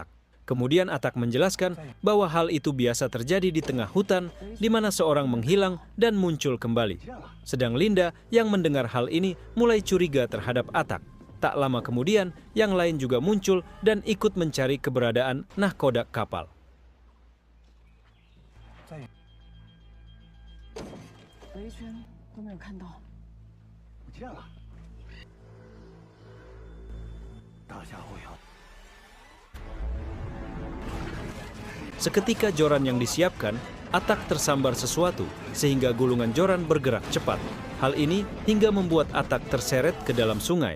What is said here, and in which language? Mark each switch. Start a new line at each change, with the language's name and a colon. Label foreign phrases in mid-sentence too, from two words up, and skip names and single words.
Indonesian: Kemudian Atak menjelaskan bahwa hal itu biasa terjadi di tengah hutan di mana seorang menghilang dan muncul kembali. Sedang Linda yang mendengar hal ini mulai curiga terhadap Atak. Tak lama kemudian, yang lain juga muncul dan ikut mencari keberadaan nahkoda kapal.
Chinese: 围一圈都没有看到。不见了。大家伙要
Indonesian: Seketika joran yang disiapkan, Atak tersambar sesuatu sehingga gulungan joran bergerak cepat. Hal ini hingga membuat Atak terseret ke dalam sungai.